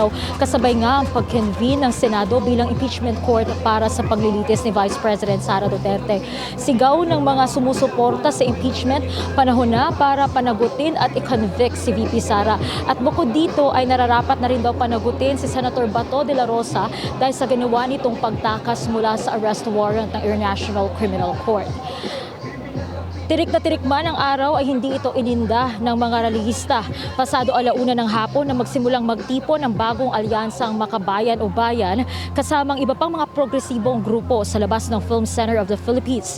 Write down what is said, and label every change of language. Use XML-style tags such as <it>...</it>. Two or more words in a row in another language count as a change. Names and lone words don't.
<tl>Kasabay nga ang pag-convene ng Senado bilang</tl> <en>impeachment court</en> <tl>para sa paglilitis ni Vice President Sara Duterte. Sigaw ng mga sumusuporta sa impeachment, panahon na para panagutin at i-convict si VP Sara. At bukod dito ay nararapat na rin daw panagutin si Senator Bato de la Rosa dahil sa ginawa nitong pagtakas mula sa</tl> <en>arrest warrant</en> <tl>ng International Criminal Court. Tirik na tirik man ang araw ay hindi ito ininda ng mga rallyista. Pasado 1:00 ng hapon na magsimulang magtipon ng bagong alyansang Makabayan o Bayan kasamang iba pang mga progresibong grupo sa labas ng Film Center of the Philippines.</tl>